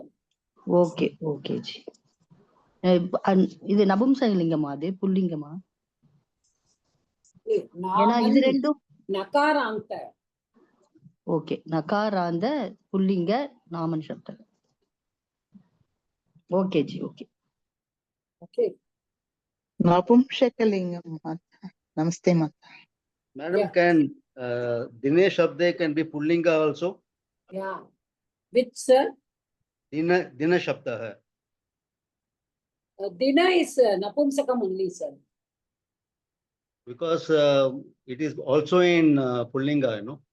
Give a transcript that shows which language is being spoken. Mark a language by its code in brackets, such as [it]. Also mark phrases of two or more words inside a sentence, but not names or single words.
[ta] ஓகே ஓகே ஜி. இது நபும்சகலிங்கமா, அது புல்லிங்கமா? ஏன்னா இது ரெண்டும் நகாராந்த. [sa] ஓகே, नकारान्त पुल्लिङ्ग नामन् शब्दम्. [ta] ஓகே ஜி, ஓகே ஓகே. [sa] नपुंसकलिंगम माता. नमस्ते माता. [en] Madam, can Dinesh Shabde can be Pullinga also? Yeah. Which sir? [hi] दिन शब्द है. [en] Dina is Napumsakam only, sir. Because it is also in Pullinga, you know.